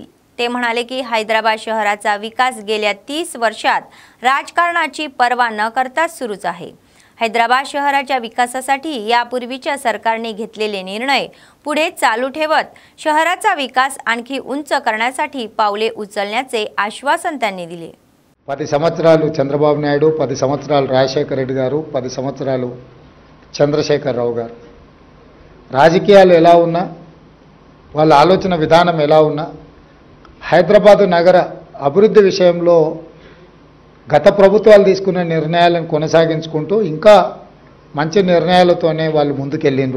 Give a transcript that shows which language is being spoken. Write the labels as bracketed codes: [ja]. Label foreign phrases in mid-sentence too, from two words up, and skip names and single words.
[mr] ते म्हणाले की हैदराबाद शहराचा विकास गेल्या 30 वर्षात राजकारणाची पर्वा न करता सुरूच आहे। हैदराबाद शहराच्या विकासासाठी यापूर्वीच्या सरकारने घेतलेले निर्णय पुढे चालू ठेवत शहराचा विकास आणखी उंच करण्यासाठी पावले उचलण्याचे आश्वासन त्यांनी दिले। [te] 10 సంవత్సరాలు చంద్రబాబు నాయుడు, 10 సంవత్సరాలు రాజశేఖర రెడ్డి గారు, 10 సంవత్సరాలు చంద్రశేఖరరావు గారు రాజకీయాలు ఎలా ఉన్నా, వాళ్ళ ఆలోచన విధానం ఎలా ఉన్నా, హైదరాబాద్ నగర అభివృద్ధి విషయంలో గత ప్రభుత్వాలు తీసుకున్న నిర్ణయాలను కొనసాగించుకుంటూ ఇంకా మంచి నిర్ణయాలతోనే వాళ్ళు ముందుకెళ్ళిండ్రు।